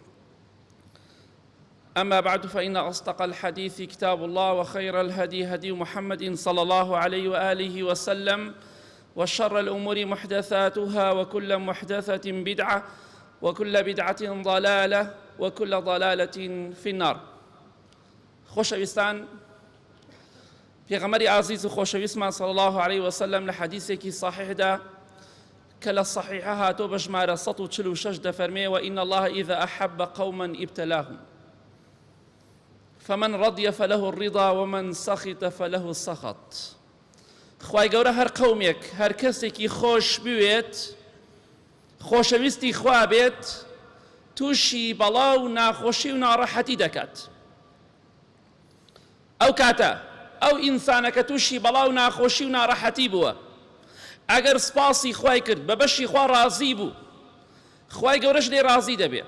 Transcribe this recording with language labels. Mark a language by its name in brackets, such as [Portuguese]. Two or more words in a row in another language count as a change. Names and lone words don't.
[Arabic] أما بعد، فإن أصدق الحديث كتاب الله، وخير الهدي هدي محمد صلى الله عليه وآله وسلم، وشر الأمور محدثاتها، وكل محدثة بدعة، وكل بدعة ضلالة، وكل ضلالة في النار. [Central Kurdish] خۆشەویستان، پێغەمبەری ئازیز و خۆشەویستمان [Arabic] صلی الله عليه وسلم [Central Kurdish] لە حەدیثێکی صحیحدا کە لە صحیحە هاتۆ بە ژمارە 146 دەفەرمێ: [Arabic] وإن الله إذا أحب قوما ابتلاهم فمن رضي فله الرضا ومن سخط فله السخط. [Central Kurdish] خوای گەورە هەر قەومێک، هەر کەسێکی خۆش بوێت، خۆشەویستی خوا بێت، تووشی بەڵا و ناخۆشی و ناڕەحەتی دەکات. ئەو کاتە ئەو ئینسانەکە تووشی بەڵا و ناخۆشی و ناڕەحەتی بووە، ئەگەر سپاسی خوای کرد، بە بەشی خوا ڕازی بوو، خوای گەورەش لێ ڕازی دەبێ.